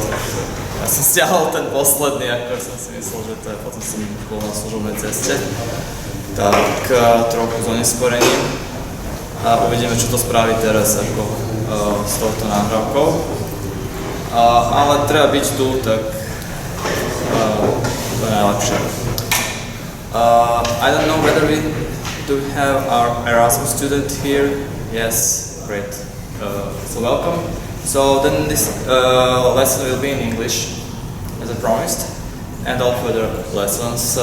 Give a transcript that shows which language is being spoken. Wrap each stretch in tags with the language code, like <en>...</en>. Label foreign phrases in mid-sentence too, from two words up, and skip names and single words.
<sk>Ja som stiahol ten posledný, ako som si myslel, že to je, potom som bol na služobnej ceste. Tak trochu s oneskorením. A uvidíme, čo to spraví teraz ako s touto nahrávkou. Ale treba byť tu, tak to je najlepšie.</sk> <en>I don't know whether we do have our Erasmus student here. Yes, great. So welcome. So then this lesson will be in English, as I promised, and all further lessons.</en>